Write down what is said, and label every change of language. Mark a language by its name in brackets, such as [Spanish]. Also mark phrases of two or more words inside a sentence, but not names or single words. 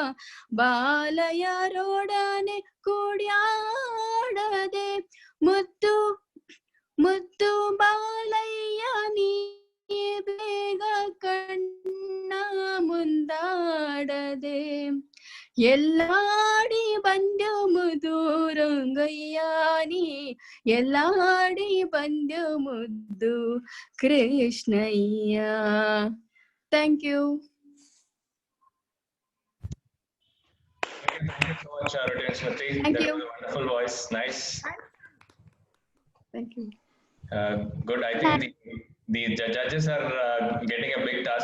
[Kannada] ಬಾಲಯರೊಡನೆ ಕುಡ್ಯಾಡದೆ ಮುದ್ದು ಮುದ್ದು ಬಾಲಯ್ಯ ನೀ ಬೇಗ ಕಣ್ಣ ಮುಂದಾಡ ಎಲ್ಲಾಡಿ ಬಂದೆವು ದೂರಂಗಯ್ಯ ನೀ ಎಲ್ಲಾಡಿ ಬಂದೆವು ಮುದ್ದು ಕೃಷ್ಣಯ್ಯ. [English] Thank you. Thank you so much, Rotarian Smriti. Thank That you. was a wonderful voice. Nice. Thank you. Good. I think the judges are getting a big task.